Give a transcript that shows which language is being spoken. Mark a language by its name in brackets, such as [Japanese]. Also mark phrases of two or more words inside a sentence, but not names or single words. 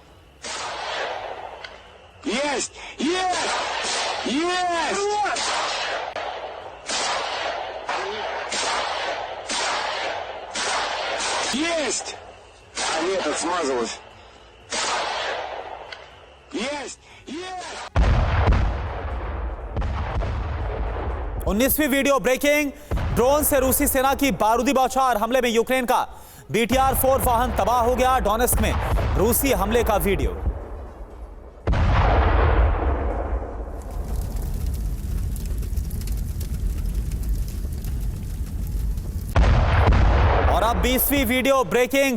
[English] Yes! Yes! Yes! [Russian] Есть! А нет, это смазалось. Есть! Есть! [Hindi] 19वीं [English] video breaking. [Hindi] ड्रोन से रूसी सेना की बारूदी बौछार, हमले में यूक्रेन का BTR-4 वाहन तबाह हो गया। डोनेस्क में रूसी हमले का वीडियो। और अब 20वीं [English] video breaking.